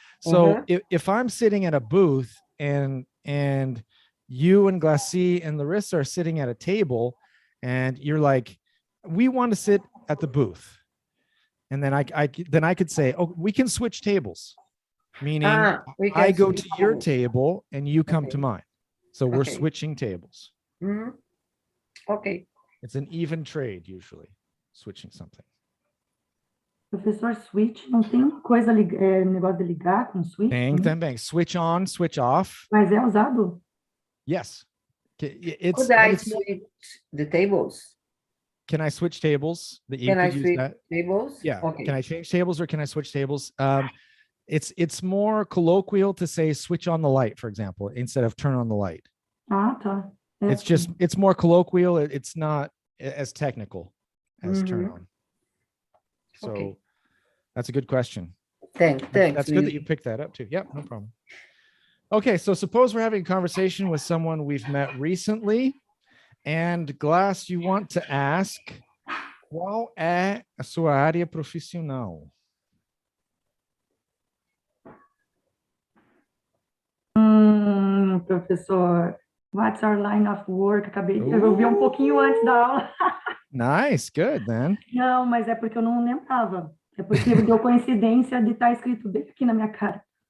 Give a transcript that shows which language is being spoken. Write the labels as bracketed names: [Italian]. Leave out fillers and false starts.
[English] So if I'm sitting at a booth and you and Glacy and Larissa are sitting at a table, and you're like, we want to sit at the booth, and then I could say, oh, we can switch tables. Meaning I go to your table and you come to mine. So we're switching tables. Mm-hmm. Okay. It's an even trade, usually, switching something. [Portuguese] Professor, switch não tem coisa, negócio de ligar com switch? Tem também. [English] Switch on, switch off. [Portuguese] Mas é usado? [English] Yes. Could I switch the tables? Can I switch tables? Can I switch tables? Yeah. Okay. Can I change tables or can I switch tables? It's more colloquial to say switch on the light, for example, instead of turn on the light. [Portuguese] Tá. [English] It's more colloquial. It's not as technical as turn on. So that's a good question. Thanks. That's good that you picked that up too. Yep, no problem. Okay, so suppose we're having a conversation with someone we've met recently, and Glass, you want to ask, [Portuguese] qual é a sua área profissional? [English] Professor, what's our line of work? [Portuguese] Eu ouvi um pouquinho antes da aula. [English] Nice, good, then. [Portuguese] Não, mas é porque eu não lembrava. É porque deu coincidência de estar escrito bem aqui na minha cara.